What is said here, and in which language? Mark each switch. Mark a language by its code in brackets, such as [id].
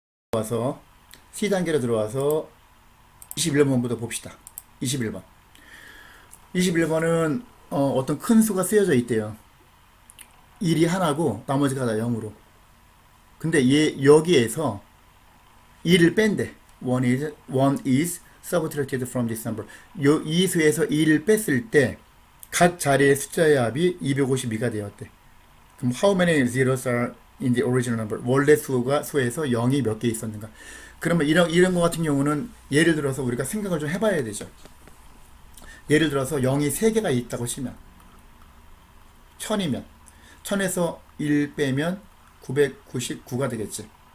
[ko] 들어와서 C단계로 들어와서 21번부터 봅시다. 21번. 21번은 어떤 큰 수가 쓰여져 있대요. 1이 하나고 나머지가 다 0으로. 근데 여기에서 2를 뺀대. [en] one is subtracted from this number. [ko] 이 수에서 2를 뺐을 때 각 자리의 숫자의 합이 252가 되었대. 그럼 [en] how many zeros are in the original number? [ko] 원래 수에서 0이 몇 개 있었는가? 그러면 이런 거 같은 경우는 예를 들어서 우리가 생각을 좀 해봐야 되죠. 예를 들어서 0이 3개가 있다고 치면 1000이면 1000에서 1 빼면 999가 되겠지.